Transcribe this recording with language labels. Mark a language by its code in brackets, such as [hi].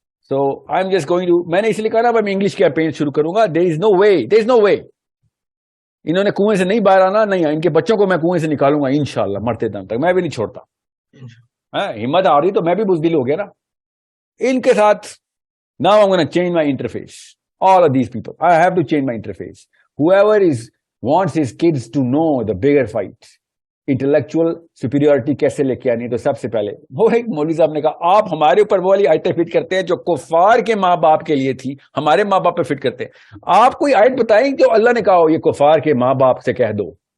[en] so I am just going to, [ur] میں نے اس لیے کہا نا میں انگلش کیمپین شروع کروں گا. [en] There is no way. [ur] انہوں نے کنویں سے نہیں باہر آنا، نہیں ان کے بچوں کو میں کنویں سے نکالوں گا انشاءاللہ مرتے دم تک. میں بھی نہیں چھوڑتا. ہمت آ رہی تو میں بھی بزدل ہو گیا نا ان کے ساتھ. [en] Now I'm going to change my interface. All of these people, I have to change my interface. Whoever wants his kids to know the bigger fight, intellectual superiority [ur] کیسے لے کے آنی، تو سب سے پہلے وہ ایک مولوی صاحب نے کہا آپ ہمارے اوپر وہ والی آیتیں فٹ کرتے ہیں جو کفار کے ماں باپ کے لیے تھی، ہمارے ماں باپ پہ فٹ کرتے ہیں. آپ کوئی آیت بتائیں جو اللہ نے کہا ہو یہ کفار کے ماں باپ سے کہہ دو.